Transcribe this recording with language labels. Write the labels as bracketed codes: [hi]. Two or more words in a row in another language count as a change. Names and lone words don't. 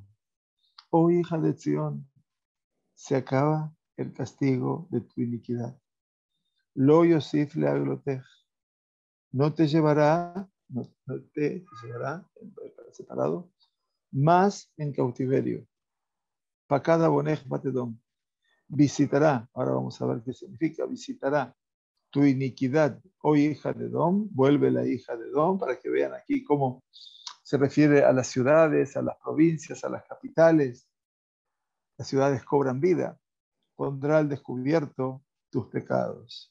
[es] Oh hija de Zion, se acaba el castigo de tu iniquidad. [he] לא יוסיף להגלותך, [es] no te llevará separado, más en cautiverio. [he] פקד עונך בת אדום, [es] visitará, ahora vamos a ver qué significa, visitará tu iniquidad, oh hija de Edom, vuelve la hija de Edom, para que vean aquí cómo se refiere a las ciudades, a las provincias, a las capitales. Las ciudades cobran vida, pondrá al descubierto tus pecados.